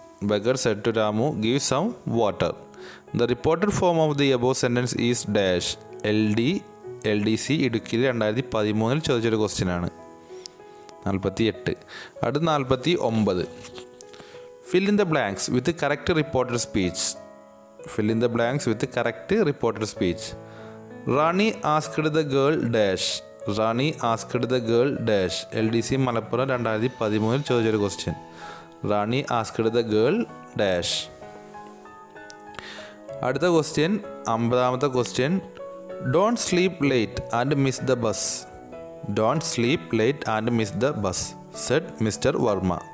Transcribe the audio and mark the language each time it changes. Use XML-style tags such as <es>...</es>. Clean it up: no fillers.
<en>Beggar said to Ramu, give some water. The reported form of the above sentence is dash.</en> <ml>LDC ഇടുക്കിയിൽ 2013 ചോദിച്ചൊരു question ആണ്. 48. അടുത്ത 49.</ml> <en>Fill in the blanks with correct reported speech. Fill in the blanks with correct reported speech. Rani asked the girl dash. Rani asked the girl dash.</en> <ml>LDC Malappuram 2013 ചോദിച്ചൊരു question.</ml> <en>Rani asked the girl dash.</en> <ml>അടുത്ത question 50ാമത്തെ question.</ml> <en>Don't sleep late and miss the bus. Don't sleep late and miss the bus said mister Varma.</en>